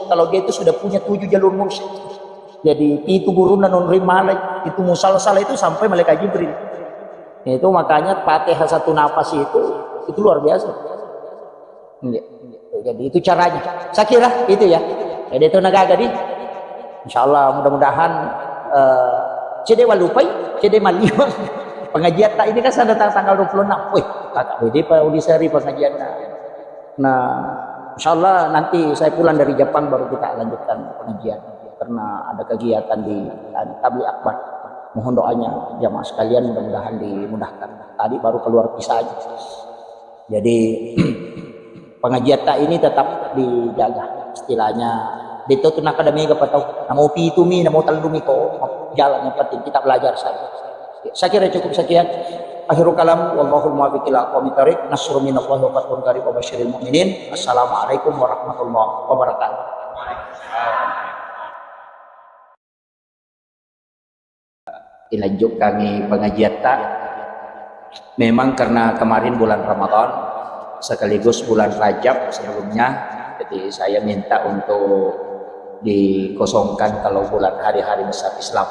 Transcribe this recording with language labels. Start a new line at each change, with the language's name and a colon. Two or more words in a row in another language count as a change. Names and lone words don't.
Indonesian: Kalau dia itu sudah punya 7 jalur mursyid. Jadi itu
Buginese: buruna non rimalai,
Indonesian: itu musalsal itu sampai malaikat Jibril. Itu makanya Fatihah 1 nafas itu luar biasa. Jadi itu caranya. Saya kira itu ya. Jadi itu
Buginese: naga gadi.
Indonesian: Insyaallah mudah-mudahan
Buginese: cede walupai, cede maliwa.
Indonesian: Pengajian tak ini kan sudah tanggal 26. Wih, kakak Bede Pak Ulisari pengajian. Nah, insyaallah nanti saya pulang dari Jepang baru kita lanjutkan pengajian karena ada kegiatan di Tabligh Akbar. Mohon doanya jamaah sekalian mudah-mudahan dimudahkan. Tadi baru keluar visa aja. Jadi pengajian tak ini tetap dijaga. Istilahnya itu tuh akademi apa tahu.
Buginese: Namo pitumi, namo talumi
Indonesian: ko jalan yang penting kita belajar saja. Saya kira cukup sekian.
Arabic: آخر الكلام والله الموفق إلى أقوم الطريق. نصر من الله وفتح قريب وبشر المؤمنين. السلام عليكم ورحمة الله وبركاته.
Indonesian: Dilanjut kami pengajian tak. Memang karena kemarin bulan Ramadan sekaligus bulan Rajab sebelumnya, jadi saya minta untuk dikosongkan kalau bulan hari-hari besar Islam.